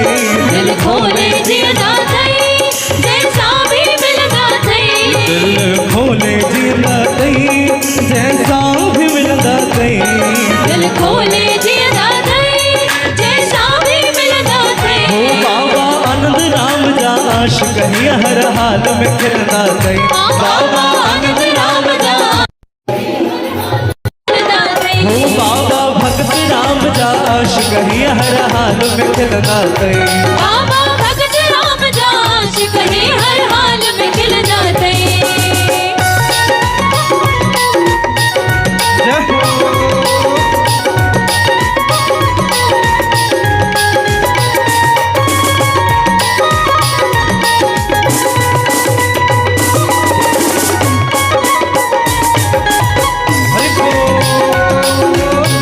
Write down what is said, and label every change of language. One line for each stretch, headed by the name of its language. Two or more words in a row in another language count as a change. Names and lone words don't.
Sindhi: दिल खोले जियंदा थई
Hindi: जैसा भी
Sindhi: मिलंदा थई। दिल खोले जियंदा थई
Hindi: जैसा भी
Sindhi: मिलंदा थई। दिल खोले जियंदा थई
Hindi: जैसा भी
Sindhi: मिलंदा थई। ओ बाबा आनंद राम जा आशिक ही हर हाल में खिलंदा थई। बाबा आनंद राम जा खिलंदा थई। ओ बाबा भगत राम जा आशिक ही हर हाल में खिलंदा थई। बाबा भगत राम जा आशिक ही हर हाल में खिलंदा थई। जय हो। हरि बोल।